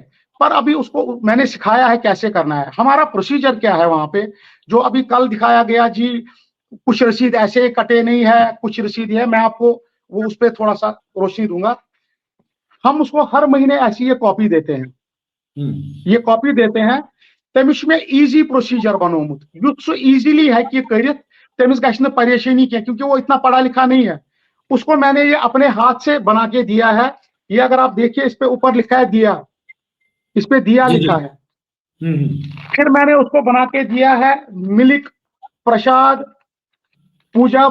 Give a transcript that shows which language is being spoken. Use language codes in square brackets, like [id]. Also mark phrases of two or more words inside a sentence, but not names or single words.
[hi] पर अभी उसको मैंने सिखाया है कैसे करना है। हमारा प्रोसीजर क्या है वहां पे, जो अभी कल दिखाया गया जी, कुछ रसीद ऐसे कटे नहीं है, कुछ रसीद है। मैं आपको वो उस पर थोड़ा सा रोशनी दूंगा। हम उसको हर महीने ऐसी ये कॉपी देते हैं, ये कॉपी देते हैं। [ks] तमिश में इजी प्रोसीजर बनोमुत, युथ सो इजीली है कि करित, तमिस गछ न परेशानी क्या, [hi] क्योंकि वो इतना पढ़ा लिखा नहीं है। उसको मैंने ये अपने हाथ से बना के दिया है। ये अगर आप देखिए, इस पे ऊपर लिखा है दिया, इस पे दिया जी जी लिखा है। फिर मैंने उसको बना के दिया है मिल्क प्रसाद पूजा